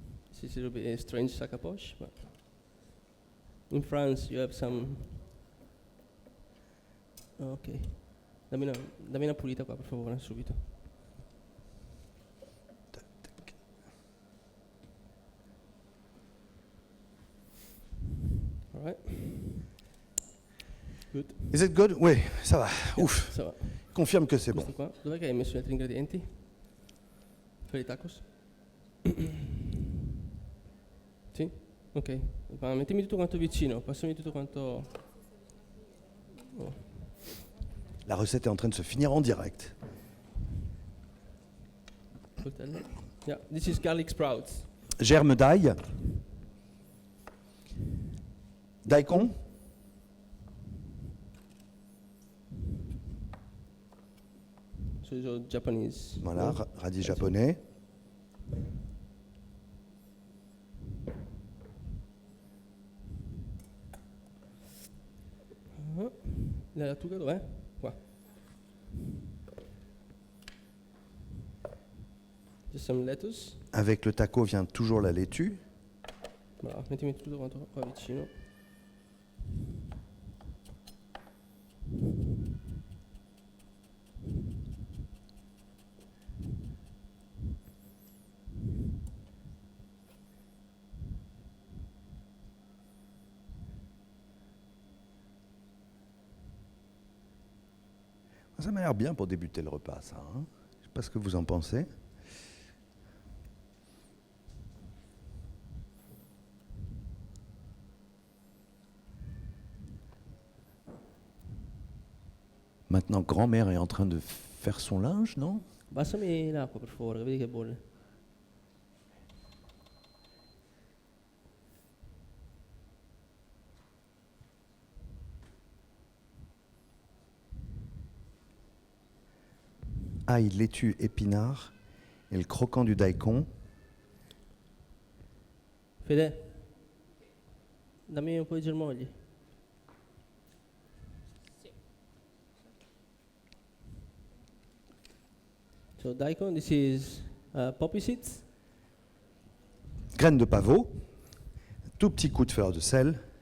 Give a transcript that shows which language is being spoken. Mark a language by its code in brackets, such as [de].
[en] This is a little bit a strange [fr] sac à poche, [en] but in France you have some. Oh, ok. [it] Dammi una pulita qua, per favore, subito. [en] All right. Good. Is it good? [fr] Oui, ça va. [en] Ouf. [fr] Ça va. Confirme que c'est bon. [it] Questo qua. Dov'è che hai messo gli altri ingredienti? Per i tacos? Sì? Ok. Ma mettimi tutto quanto vicino, passami tutto quanto. Oh. [fr] La recette est en train de se finir en direct. [it] Coltello. [en] Yeah, this is garlic sprouts. [fr] Germe d'ail. [en] Daikon. So these are Japanese. [fr] Voilà, radis japonais. [it] La lattuga dov'è? Qua. [en] Just some lettuce. [fr] Avec le taco vient toujours la laitue. [it] Bravo, mettimi tutto quanto qua vicino. [fr] Ça m'a l'air bien pour débuter le repas, ça. Hein, pas ce que vous en pensez. Maintenant, grand-mère est en train de faire son linge, non? [it] Passami l'acqua per favore, vedi che bolle. [fr] Ail, laitue, épinard et le croquant du daikon. [it] Fede, dammi un po' di germogli. [en] So daikon, this is poppy seeds. [fr] Graines de pavot, tout petit coup de fleur de sel.